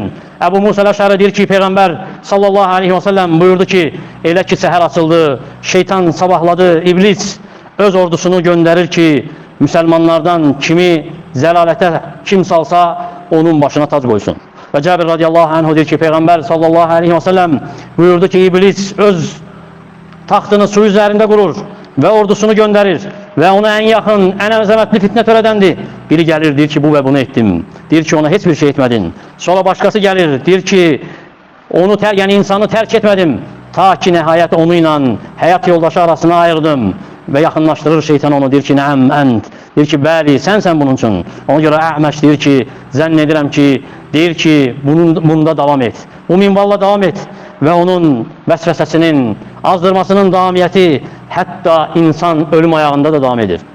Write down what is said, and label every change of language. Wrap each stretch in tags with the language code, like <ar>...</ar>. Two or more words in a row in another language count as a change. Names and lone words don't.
<az>Əbu Musa Əl-Əşəri deyir ki, Peyğəmbər</az> <ar>صلى الله عليه وسلم</ar> <az>buyurdu ki, elə ki səhər açıldı, şeytan sabahladı, iblis öz ordusunu göndərir ki, müsəlmanlardan kimi zəlalətə kim salsa, onun başına tac qoysun. Və Cəbir</az> <ar>رضي الله عنه</ar> <az>deyir ki, Peyğəmbər</az> <ar>صلى الله عليه وسلم</ar> <az>buyurdu ki, iblis öz taxtını su üzərində qurur və ordusunu göndərir</az> <tr>ve ona en yakın, en azametli fitne törədendir. Biri gelir, deyir ki, bu ve bunu ettim. Deyir ki, ona hiçbir şey etmedin. Sonra başkası gelir, deyir ki, onu yani insanı terk etmedim. Ta ki nihayet onunla hayat yoldaşı arasına ayırdım.</tr> <az>Ve yaxınlaşdırır şeytan onu, deyir ki,</az> <ar>نعم، أنت.</ar> <az>Deyir ki, bəli, sənsən bunun üçün. Ona görə Əhməş deyir ki, zənn edirəm ki, deyir ki, bunda davam et. Bu minvalla davam et. Və onun vəsvəsəsinin, azdırmasının davamiyyəti hətta insan ölüm ayağında da davam edir.</az>